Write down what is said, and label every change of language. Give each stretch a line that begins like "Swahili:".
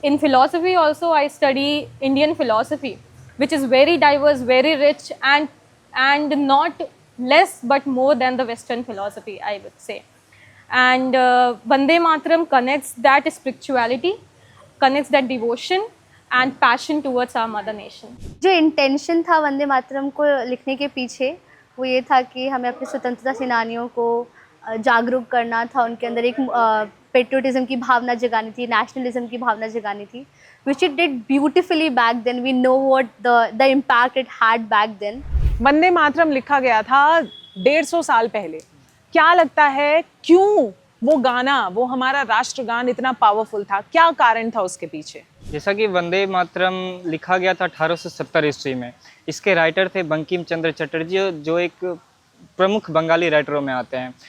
English: In philosophy also, I study Indian philosophy, which is very diverse, very rich, and not less but more than the Western philosophy, I would say. And Vande Mataram connects that spirituality, connects that devotion and passion towards our mother nation.
Hindi: जो intention था वंदे मातरम को लिखने के पीछे वो ये था कि हमें अपने स्वतंत्रता सेनानियों को जागरूक करना था, उनके अंदर एक पेट्रियोटिज्म की भावना जगानी थी, नेशनलिज्म की भावना जगानी थी,
English: which it did beautifully back then. We know what the impact it had back then.
Hindi: Vande Mataram लिखा गया था 150 साल पहले। क्या लगता है क्यों वो गाना, वो हमारा राष्ट्रगान इतना पावरफुल था? क्या कारण था उसके पीछे? जैसा कि वंदे मातरम लिखा गया था 1870 ईस्वी में, इसके राइटर थे बंकिम चंद्र चटर्जी, जो एक प्रमुख बंगाली राइटरों में आते हैं।